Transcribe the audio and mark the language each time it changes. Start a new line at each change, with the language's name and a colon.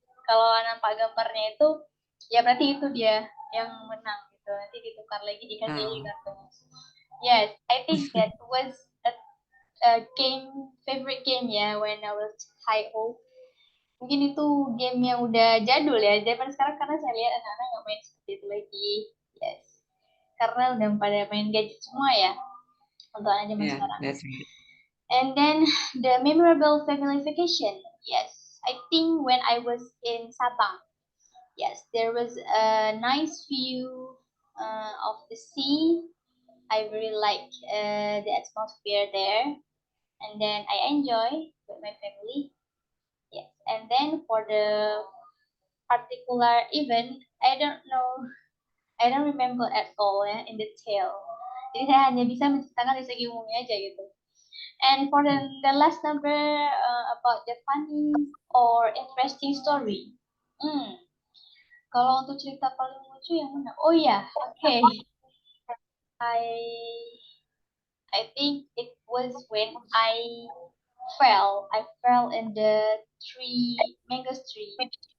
Indonesian: Kalau nampak gambarnya itu, ya berarti itu dia yang menang gitu. Nanti ditukar lagi dikasih lagi Ah. kartunya.
English: Yes, I think that was a favorite game ya when I was childhood.
Indonesian: Mungkin itu game yang udah jadul ya. Zaman sekarang karena saya lihat anak-anak nggak main seperti itu lagi. Yes, karena udah pada main gadget semua ya untuk anak zaman
English: Yeah,
Indonesian: sekarang.
English: that's right. And then the memorable family vacation. Yes, I think when I was in Sabang, yes, there was a nice view of the sea. I really like the atmosphere there, and then I enjoy with my family. Yes, and then for the particular event, I don't remember at all ya in detail.
Indonesian: Jadi saya hanya bisa menceritakan dari segi umumnya aja gitu.
English: And for the last number about the funny or interesting story.
Indonesian: Kalau untuk cerita paling lucu yang mana? Oh ya,
English: okay. I think it was when I fell in the mango tree.